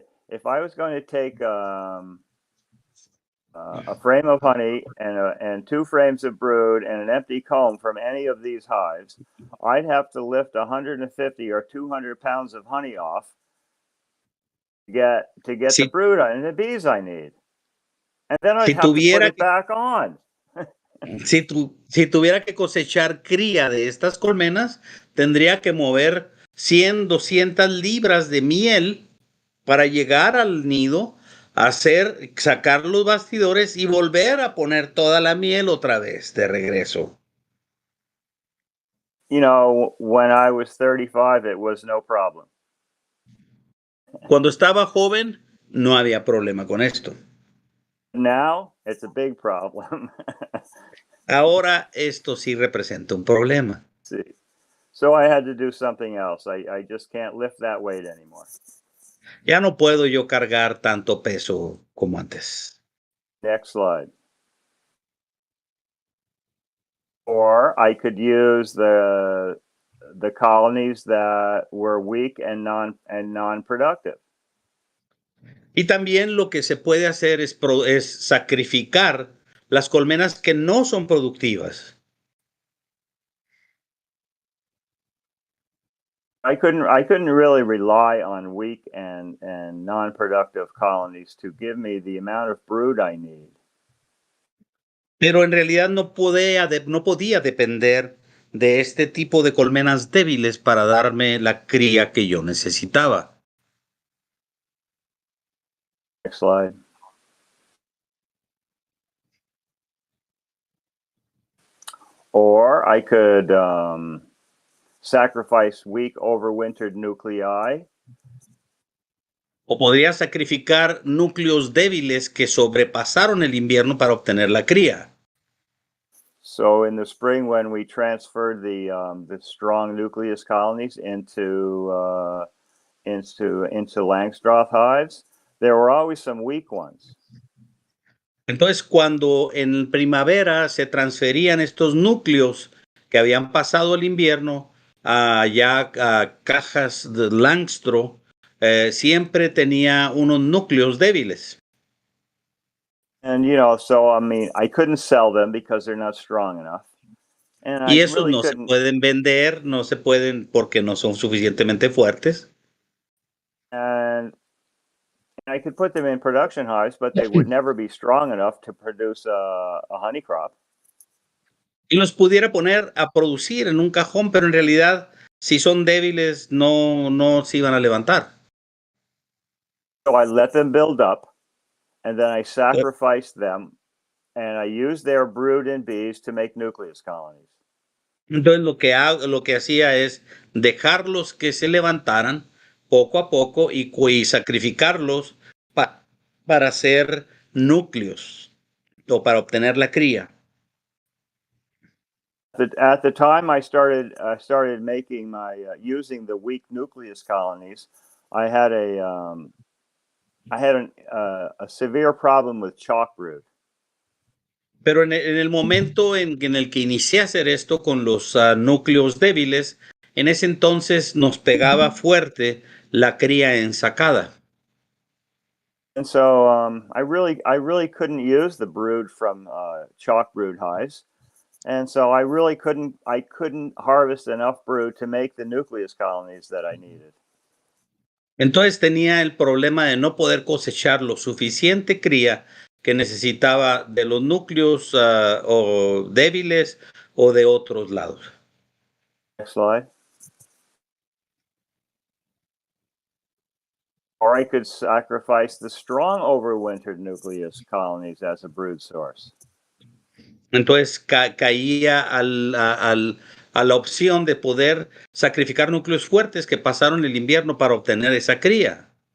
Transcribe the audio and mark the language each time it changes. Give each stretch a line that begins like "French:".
English: If I was going to take a frame of honey and 2 frames of brood and an empty comb from any of these hives, I'd have to lift 150 or 200 pounds of honey off to get the brood and the bees I need. And then I'd have to put it back on.
Spanish: Si tuviera que cosechar cría de estas colmenas, tendría que mover 100, 200 libras de miel para llegar al nido, sacar los bastidores y volver a poner toda la miel otra vez de regreso.
English: You know, when I was 35, it was no problem.
Spanish: Cuando estaba joven, no había problema con esto.
English: Now, it's a big problem.
Spanish: Ahora, esto sí representa un problema.
English: See. So I had to do something else. I just can't lift that weight anymore.
Spanish: Ya no puedo yo cargar tanto peso como antes.
English: Next slide. Or I could use the colonies that were weak and non-productive.
Spanish: Y también lo que se puede hacer es sacrificar las colmenas que no son productivas.
English: I couldn't really rely on weak and non-productive colonies to give me the amount of brood I need.
Spanish: Pero en realidad no podía depender de este tipo de colmenas débiles para darme la cría que yo necesitaba.
English: Next slide. Or I could sacrifice weak overwintered nuclei.
Spanish: O podría sacrificar núcleos débiles que sobrepasaron el invierno para obtener la cría.
English: So in the spring, when we transferred the strong nucleus colonies into Langstroth hives, there were always some weak ones.
Spanish: Entonces, cuando en primavera se transferían estos núcleos que habían pasado el invierno allá a cajas de Langstro, siempre tenía unos núcleos débiles.
English: And, you know, so, I mean, I couldn't sell them because they're not strong enough. And
Spanish: Y
English: I
Spanish: esos
English: really
Spanish: no se
English: couldn't.
Spanish: pueden vender, no se pueden porque no son suficientemente fuertes.
English: And I could put them in production hives, but they would never be strong enough to produce a honey crop.
Spanish: Y los pudiera poner a producir en un cajón, pero en realidad, si son débiles, no se iban a levantar.
English: So I let them build up, and then I sacrificed them, and I used their brood and bees to make nucleus colonies.
Spanish: Entonces lo que hacía es dejarlos que se levantaran poco a poco y sacrificarlos para hacer núcleos o para obtener la cría.
English: At the time I started making my using the weak nucleus colonies, I had I had a severe problem with chalk brood.
Spanish: Pero en el momento en el que inicié a hacer esto con los núcleos débiles, en ese entonces nos pegaba fuerte la cría ensacada.
English: And so I really couldn't use the brood from chalk brood hives, and so I couldn't harvest enough brood to make the nucleus colonies that I needed.
Spanish: Entonces tenía el problema de no poder cosechar lo suficiente cría que necesitaba de los núcleos o débiles o de otros lados.
English: Next slide. Or I could sacrifice the strong overwintered nucleus colonies as a brood source.
Spanish: Entonces caía a la opción de poder sacrificar núcleos fuertes que pasaron el invierno para obtener esa cría.